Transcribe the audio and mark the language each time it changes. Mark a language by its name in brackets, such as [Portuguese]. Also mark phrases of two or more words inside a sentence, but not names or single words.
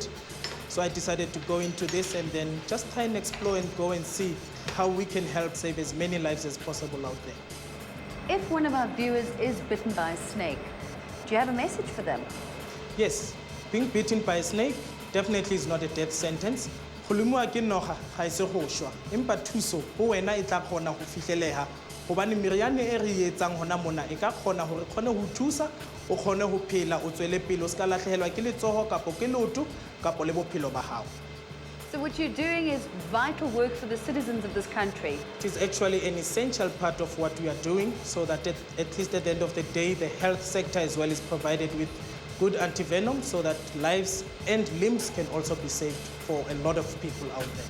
[English] So I decided to go into this and then just try and explore and go and see how we can help save as many lives as possible out there. If one of our viewers is bitten by a snake, do you have a message for them? Yes, being bitten by a snake definitely is not a death sentence. [Southern Sotho] Hobane meriane e re etsang hona mona e ka kgona hore kgone ho thusa o kgone ho phela o tswele pele o ska lahlehelwa ke letsoho kapo ke leoto kapo le bophelo ba hao. [English] So what you're doing is vital work for the citizens of this country. It is actually an essential part of what we are doing so that at least at the end of the day the health sector as well is provided with good anti-venom so that lives and limbs can also be saved for a lot of people out there.